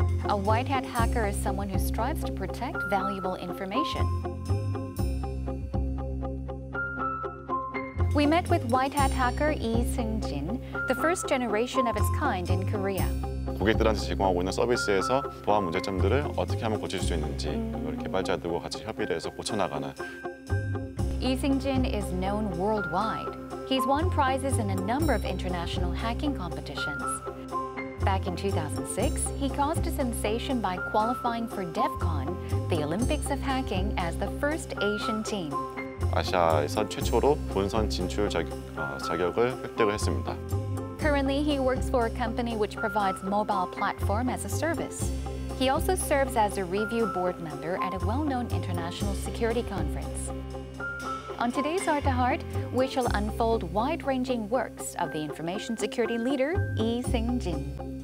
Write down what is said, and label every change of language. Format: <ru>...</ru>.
<en>A white hat hacker is someone who strives to protect valuable information. We met with white hat hacker Lee Seung-jin, the first generation of its kind in Korea.</en> <ko>고객들한테 제공하고 있는 서비스에서 보안 문제점들을 어떻게 하면 고칠 수 있는지 그걸 개발자들과 같이 협의를 해서 고쳐나가는.</ko> <en>Lee Seung-jin is known worldwide. He's won prizes in a number of international hacking competitions. Back in 2006, he caused a sensation by qualifying for DEF CON, the Olympics of hacking, as the first Asian team.</en> <ko>아시아에서 최초로 본선 진출 자격을 획득을 했습니다.</ko> <en>Currently, he works for a company which provides mobile platform as a service. He also serves as a review board member at a well-known international security conference. On today's Heart to Heart, we shall unfold wide-ranging works of the information security leader, Lee Seung-jin.</en>